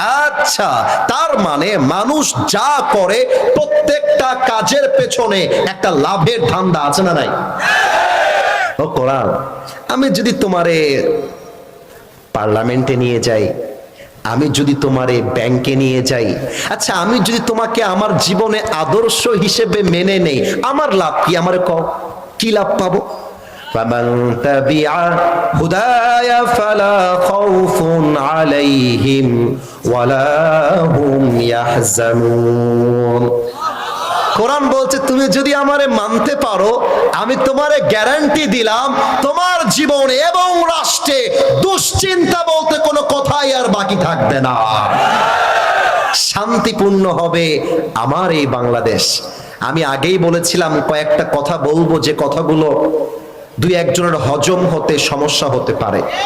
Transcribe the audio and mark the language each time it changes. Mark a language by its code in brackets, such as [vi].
[bn] আচ্ছা, তার মানে মানুষ যা করে প্রত্যেকটা কাজের পেছনে একটা লাভের ধান্দা আছে না নাই? ও কোরআন, আমি যদি তোমারে পার্লামেন্টে নিয়ে যাই, আমি যদি তোমারে ব্যাংকে নিয়ে যাই, আচ্ছা আমি যদি তোমাকে আমার জীবনে আদর্শ হিসেবে মেনে নেই, আমার লাভ কি? আমার কি লাভ পাবো? [ar] فمن تبع هداي فلا خوف عليهم ولا هم يحزنون। [bn] কোরআন বলছে তুমি যদি আমারে মানতে পারো, আমি তোমারে গ্যারান্টি দিলাম তোমার জীবনে এবং রাষ্ট্রে দুশ্চিন্তা বলতে কোনো কথাই আর বাকি থাকবে না। শান্তিপূর্ণ হবে আমার এই বাংলাদেশ। আমি আগেই বলেছিলাম কয়েকটা কথা বলবো, যে কথাগুলো দুই একজনের হজম হতে সমস্যা হতে পারে।